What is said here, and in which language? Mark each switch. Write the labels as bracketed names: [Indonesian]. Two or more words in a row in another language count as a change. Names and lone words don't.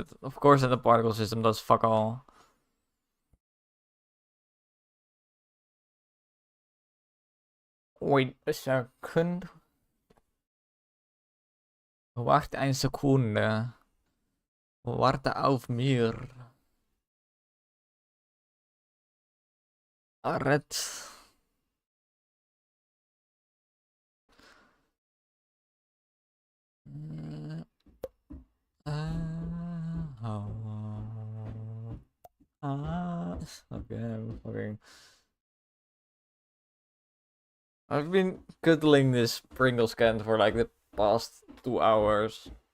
[English] Of course, in the particle system does fuck all. Wait a second. [Dutch] Wacht een seconde. [German] Warte auf mir. Arret. [English] Okay, I've been cuddling this Pringles can for like the past 2 hours.